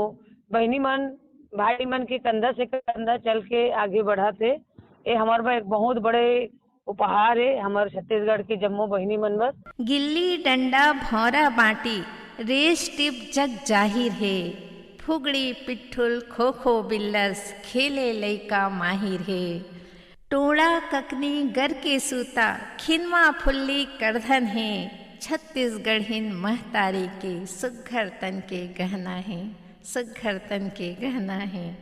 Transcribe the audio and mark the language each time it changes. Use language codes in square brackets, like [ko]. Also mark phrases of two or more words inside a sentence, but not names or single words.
[hne] बहनी मन भाई मन के कंधा से कंधा चल के आगे बढ़ाते। ये हमारे एक बहुत बड़े उपहार है हमारे छत्तीसगढ़ के जम्मू बहनी मन बर। गिल्ली डंडा भौरा बाटी रेस टिप जग जाहिर है, फुगड़ी पिट्ठुल खो खो बिल्लस खेले लइका माहिर है, टोड़ा ककनी गर के सूता खिनवा फुल्ली करधन है, छत्तीसगढ़िन महतारी के सुघर तन के गहना है, सुघर तन के गहना है।